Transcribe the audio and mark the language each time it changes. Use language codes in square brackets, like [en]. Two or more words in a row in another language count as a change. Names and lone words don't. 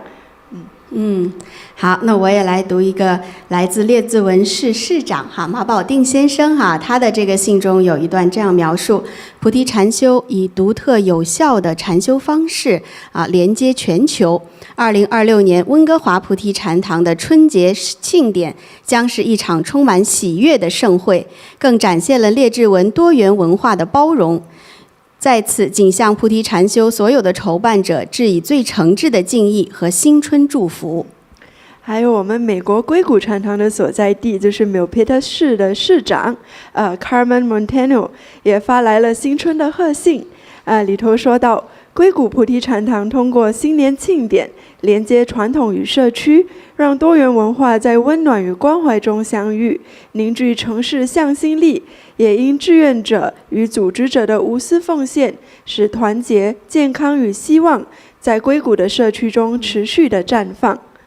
[zh] 好，那我也來讀一個來自列治文市市長馬寶定先生他的這個信中有一段這樣描述：菩提禪修以獨特有效的禪修方式連接全球。2026年溫哥華菩提禪堂的春節慶典將是一場充滿喜悅的盛會，更展現了列治文多元文化的包容。在此，謹向菩提禪修所有的籌辦者致以最誠摯的敬意和新春祝福。還有我們美國硅谷禪堂的所在地，就是 Milpitas 市的市長 Carmen Montano 也發來了新春的賀信裡頭說到，硅谷菩提禪堂通過新年慶典連接傳統與社區，讓多元文化在溫暖與關懷中相遇，凝聚城市向心力，也因志願者與組織者的無私奉獻，使團結、健康與希望在硅谷的社區中持續的綻放。